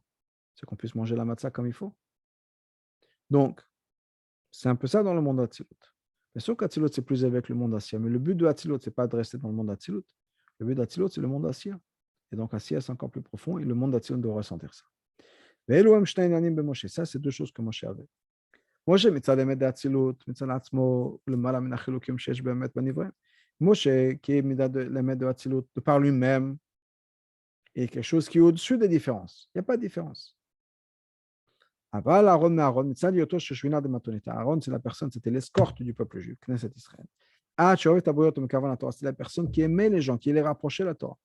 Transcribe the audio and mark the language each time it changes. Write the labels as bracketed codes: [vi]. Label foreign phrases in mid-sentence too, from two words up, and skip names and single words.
[fr] C'est qu'on puisse manger la matzah comme il faut. Donc, c'est un peu ça dans le monde d'Hatzilut. Bien sûr qu'Hatzilut, c'est plus élevé que le monde d'Assia, mais le but de Hatzilut, ce n'est pas de rester dans le monde d'Hatzilut. Le but d'Hatzilut, c'est le monde d'Assia. Et donc, Assia, c'est encore plus profond, et le monde d'Hatzilut doit ressentir ça. Ça, c'est deux choses que Moshe avait. [he] Moshe, מצד אמת דאצילות, מצד עצמו, למעלה מן החילוקים שיש באמת בנבראים. [fr] Moshe, qui est l'émet de Hatzilut, de par lui-même, et quelque chose qui est au-dessus des différences. Il n'y a pas de différence. Aaron, c'est la personne, c'était l'escorte du peuple juif, Knesset Israël. C'est la personne qui aimait les gens, qui les rapprochait de la Torah.